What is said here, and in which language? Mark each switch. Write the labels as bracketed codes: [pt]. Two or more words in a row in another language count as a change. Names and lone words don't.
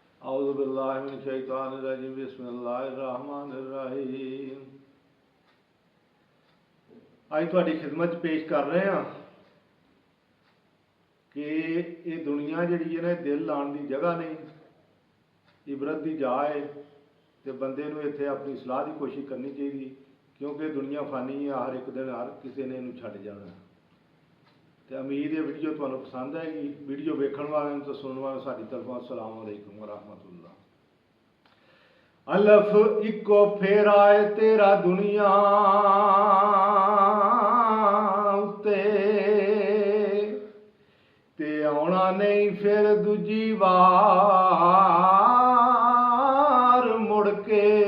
[ar] أعوذ بالله من الشيطان الرجيم بسم الله الرحمن الرحيم. [pa] ਅੱਜ ਤੁਹਾਡੀ ਖਿਦਮਤ 'ਚ ਪੇਸ਼ ਕਰ ਰਹੇ ਹਾਂ ਕਿ ਇਹ ਦੁਨੀਆ ਜਿਹੜੀ ਹੈ ਨਾ ਦਿਲ ਲਾਉਣ ਦੀ ਜਗ੍ਹਾ ਨਹੀਂ, ਇਬਰਤ ਦੀ ਜਾ ਹੈ ਤੇ ਬੰਦੇ ਨੂੰ ਇੱਥੇ ਆਪਣੀ ਸਲਾਹ ਦੀ ਕੋਸ਼ਿਸ਼ ਕਰਨੀ ਚਾਹੀਦੀ, ਕਿਉਂਕਿ ਦੁਨੀਆ ਫਾਨੀ ਹੈ, ਹਰ ਇੱਕ ਦਿਨ ਹਰ ਕਿਸੇ ਨੇ ਇਹਨੂੰ ਛੱਡ ਜਾਣਾ। ਤੇ ਉਮੀਦ ਇਹ ਵੀਡੀਓ ਤੁਹਾਨੂੰ ਪਸੰਦ ਆਏਗੀ। ਵੀਡੀਓ ਵੇਖਣ ਵਾਲਿਆਂ ਨੂੰ ਤੇ ਸੁਣਨ ਵਾਲਿਆਂ ਨੂੰ ਸਾਡੀ ਤਰਫੋਂ [ar] السلام عليكم ورحمة الله. [pa] ਅਲਫ਼ ਇਕੋ ਫੇਰਾ ਹੈ ਤੇਰਾ ਦੁਨੀਆ ਉੱਤੇ ਤੇ ਆਣਾ ਨਹੀਂ ਫਿਰ ਦੂਜੀ ਬਾਰ ਮੁੜ ਕੇ।